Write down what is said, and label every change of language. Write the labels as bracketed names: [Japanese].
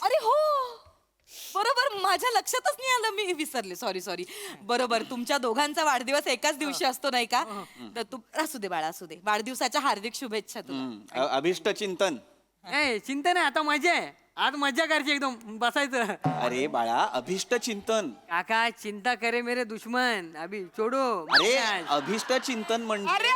[Marathi] अरे हो, बरोबर, माझ्या लक्षातच नाही आलं. मी विसरले. Sorry sorry. बरोबर, तुमच्या दोघांचा वाढदिवस एकाच दिवशी असतो नाही का? तर तू असू दे बाळा, असू दे. वाढदिवसाच्या हार्दिक शुभेच्छा तुला. अभिष्ट चिंतन. ए चिंता नाही, आता मजा आहे. आज मज्जा करायची एकदम, बसायचं. अरे बाळा, अभिष्ट चिंतन. [Hindi] काका चिंता करे मेरे दुश्मन, अभी छोड़ो. [Marathi] अरे अभिष्ट चिंतन म्हणजे